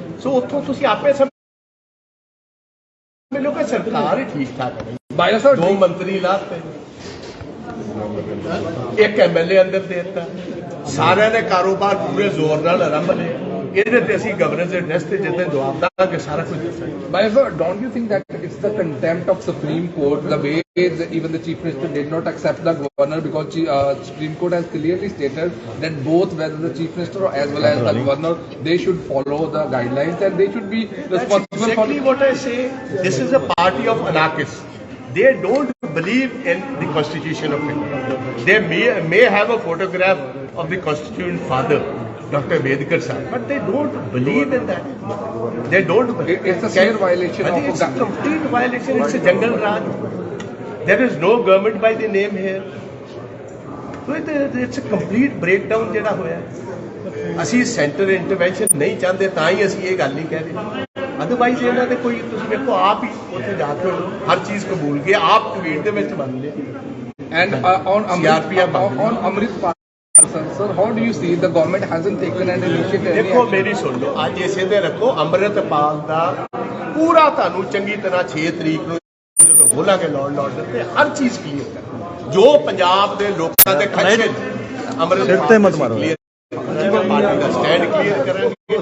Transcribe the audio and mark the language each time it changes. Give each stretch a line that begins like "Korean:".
Punjabi: ਸੋ ਉੱਥੋਂ ਤੁਸੀਂ ਆਪੇ ਸਮਝ ਲਓ ਕਿ ਸਰਕਾਰ ਹੀ ਠੀਕ ਠਾਕ ਹੈ। ਬਾਇਓ ਸਾਹਿਬ 2 ਮੰਤਰੀ ਲਾਤੇ, 1 MLA ਅੰਦਰ ਦੇ ਦਿੱਤਾ, ਸਾਰਿਆਂ ਨੇ ਕਾਰੋਬਾਰ ਪੂਰੇ ਜ਼ੋਰ ਨਾਲ ਆਰੰਭ ਲਿਆ। ਇਹਦੇ ਤੇ ਅਸੀਂ ਗਵਰਨਰ ਦੇ ਐਡਰੈਸ ਤੇ ਜਿੱਦਾਂ ਜਵਾਬ ਦਾਂਗੇ ਸਾਰਾ ਕੁਝ ਦੱਸਾਂਗੇ।
English: Bhai sir, don't you think that it's the contempt of Supreme Court, the way even the Chief Minister did not accept the governor, because Supreme Court has clearly stated that both, whether the Chief Minister as well as the governor, they should follow the guidelines and they should be responsible exactly for... what I say. This is a party of anarchists. They don't believe in the Constitution of India. They may have a photograph of the Constitution father, Dr. Ambedkar Sahib, but they don't believe in that. They don't believe. It's a severe violation of... It's a complete violation. It's a jungle raj. There is no government by the name here. So it's a complete breakdown
Punjabi: ਜਿਹੜਾ ਹੋਇਆ। ਅਸੀਂ centre intervention ਨਹੀਂ ਚਾਹੁੰਦੇ, ਤਾਂ ਹੀ ਅਸੀਂ ਇਹ ਗੱਲ ਨਹੀਂ ਕਹਿ ਰਹੇ। ਅਦਰਵਾਈਜ਼ ਇਹਨਾਂ ਦੇ ਕੋਈ, ਤੁਸੀਂ ਵੇਖੋ ਆਪ ਹੀ ਉੱਥੇ ਜਾ ਕੇ ਹਰ ਚੀਜ਼ ਕਬੂਲ ਕੇ ਆਪ ਟਵੀਟ ਦੇ ਵਿੱਚ ਮੰਨ ਲਿਆ।
English: And on Amritpal, sir, how do you see the government hasn't taken an initiative?
Punjabi: ਦੇਖੋ ਮੇਰੀ ਸੁਣ ਲਓ, ਅੱਜ ਇਸੇ ਦੇ ਰੱਖੋ ਅੰਮ੍ਰਿਤਪਾਲ ਦਾ ਪੂਰਾ ਤੁਹਾਨੂੰ ਚੰਗੀ ਤਰ੍ਹਾਂ 6 ਤਰੀਕ ਨੂੰ ਜਦੋਂ ਬੋਲਾਂਗੇ ਲਾਅ ਆਰਡਰ ਤੇ ਹਰ ਚੀਜ਼ ਕਲੀਅਰ ਕਰ, ਜੋ ਪੰਜਾਬ ਦੇ ਲੋਕਾਂ ਦੇ ਖਦਸ਼ੇ ਅੰਮ੍ਰਿਤਪਾਲ ਤੇ ਮਤ ਮਾਰੋ, ਪਾਰਟੀ ਦਾ ਸਟੈਂਡ ਕਲੀਅਰ ਕਰਾਂਗੇ।